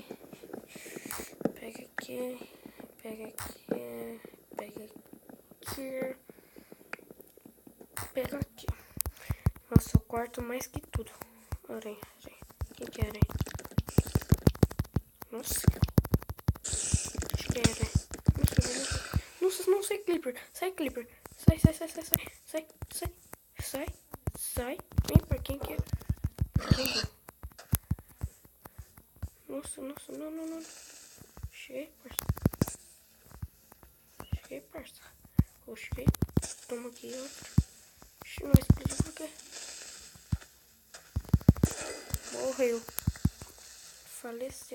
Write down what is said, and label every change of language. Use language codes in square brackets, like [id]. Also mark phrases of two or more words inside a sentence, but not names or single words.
[pt] Pega aqui, pega aqui, pega aqui. Pega aqui. Nossa, eu corto mais que tudo. Aranha, aranha. Quem que é aranha? Nossa. Acho que é aranha. Nossa, não, sai, Clipper. Sai, Clipper. Sai, sai, sai, sai, sai. Sai, sai, sai, sai. Vem pra quem que é? Vem. Nossa, nossa, não, não, não. Cheguei, parça. Cheguei, parça. Cheguei. Toma aqui, outro. Não explodiu por quê? Morreu. Faleceu.